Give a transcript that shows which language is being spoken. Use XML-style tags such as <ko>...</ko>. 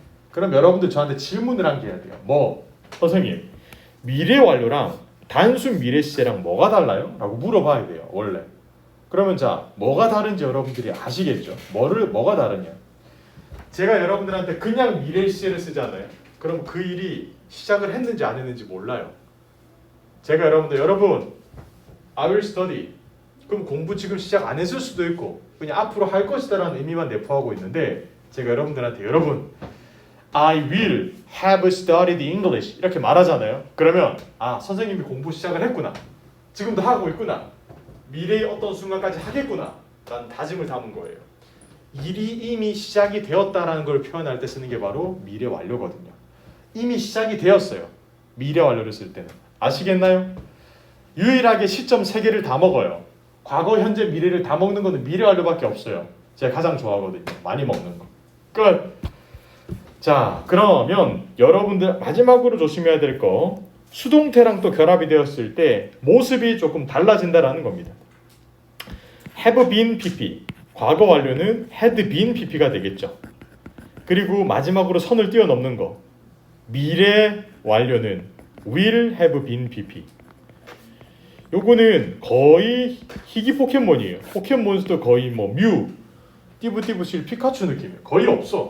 <ko>그럼 여러분들 저한테 질문을 한 개 해야 돼요. 선생님, 미래 완료랑 단순 미래 시제랑 뭐가 달라요? 라고 물어봐야 돼요. 원래. 그러면 자, 뭐가 다른지 여러분들이 아시겠죠? 뭐가 다르냐? 제가 여러분들한테 그냥 미래 시제를 쓰잖아요. 그럼 그 일이 시작을 했는지 안 했는지 몰라요.</ko> <en>제가 여러분 I will study.</en> <ko>그럼 공부 지금 시작 안 했을 수도 있고 그냥 앞으로 할 것이다라는 의미만 내포하고 있는데 제가 여러분들한테</ko> <en>I will have studied English</en> <ko>이렇게 말하잖아요. 그러면 선생님이 공부 시작을 했구나. 지금도 하고 있구나. 미래의 어떤 순간까지 하겠구나. 라는 다짐을 담은 거예요. 일이 이미 시작이 되었다라는 걸 표현할 때 쓰는 게 바로 미래 완료거든요. 이미 시작이 되었어요. 미래 완료를 쓸 때는. 아시겠나요? 유일하게 시점 3개를 다 먹어요. 과거, 현재, 미래를 다 먹는 거는 미래 완료밖에 없어요. 제가 가장 좋아하거든요. 많이 먹는 거. 끝! 자, 그러면 여러분들 마지막으로 조심해야 될 거, 수동태랑 또 결합이 되었을 때 모습이 조금 달라진다라는 겁니다. have been pp, 과거 완료는 had been pp가 되겠죠. 그리고 마지막으로 선을 뛰어넘는 거, 미래 완료는 will have been pp. 요거는 거의 희귀 포켓몬이에요. 포켓몬스터 거의 뮤, 띠부띠부실 피카츄 느낌이에요. 거의 없어.</ko>